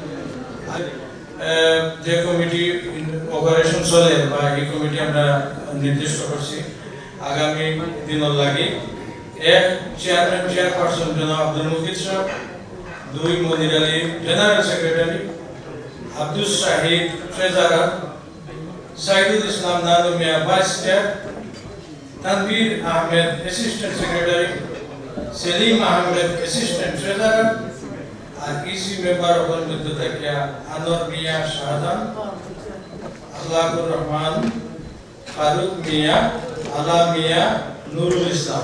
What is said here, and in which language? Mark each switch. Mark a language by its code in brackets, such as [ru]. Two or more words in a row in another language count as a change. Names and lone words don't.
[bn] যে কমিটি অপারেশন চলে বা এই কমিটি আমরা নির্দিষ্ট করছি আগামী দিনের লাগে, এক চেয়ারপারসন জনাব আব্দুল মুকিথ সাহেব, দুই মনির আলী [en] General Secretary, Abdus Shahid Treasurer, Saidul Islam Nadu Mia Vice Chair, Tanbir Ahmed Assistant Secretary, Selim Ahmed Assistant Treasurer, and EC Member of the Takia Anor Mia Shahadan, Ahlakul Rahman, Farooq Mia, Ala Mia, Nurul Islam.